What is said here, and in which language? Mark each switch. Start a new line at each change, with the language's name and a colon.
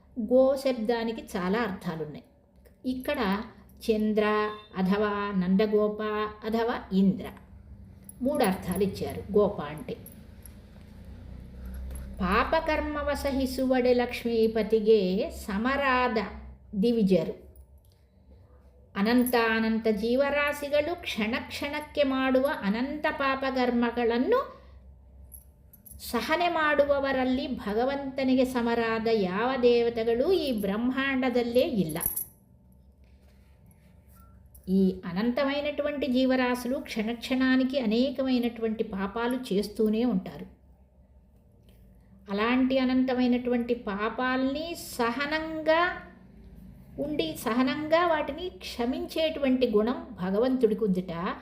Telugu: Go శబ్దానికి చాలా అర్థాలున్నాయి. ఇక్కడ చంద్ర అథవా నందగోప అథవా ఇంద్ర, 3 అర్థాలు ఇచ్చారు గోప అంటే.
Kannada: పాపకర్మవ సహిಸುವಡೆ లక్ష్మీపతిಗೆ ಸಮರಾದ ದಿವಿಜರು. ಅನಂತ ಜೀವರಾಶಿಗಳು ಕ್ಷಣ ಕ್ಷಣಕ್ಕೆ ಮಾಡುವ ಅನಂತ ಪಾಪಕರ್ಮಗಳನ್ನು ಸಹನೆ ಮಾಡುವವರಲ್ಲಿ ಭಗವಂತನಿಗೆ ಸಮರಾದ ಯಾವ ದೇವತೆಗಳು ಈ ಬ್ರಹ್ಮಾಂಡದಲ್ಲೇ ಇಲ್ಲ.
Telugu: ఈ అనంతమైనటువంటి జీవరాశులు క్షణక్షణానికి అనేకమైనటువంటి పాపాలు చేస్తూనే ఉంటారు. అలాంటి అనంతమైనటువంటి పాపాల్ని సహనంగా ఉండి సహనంగా వాటిని క్షమించేటువంటి గుణం భగవంతుడికి ఉందిట.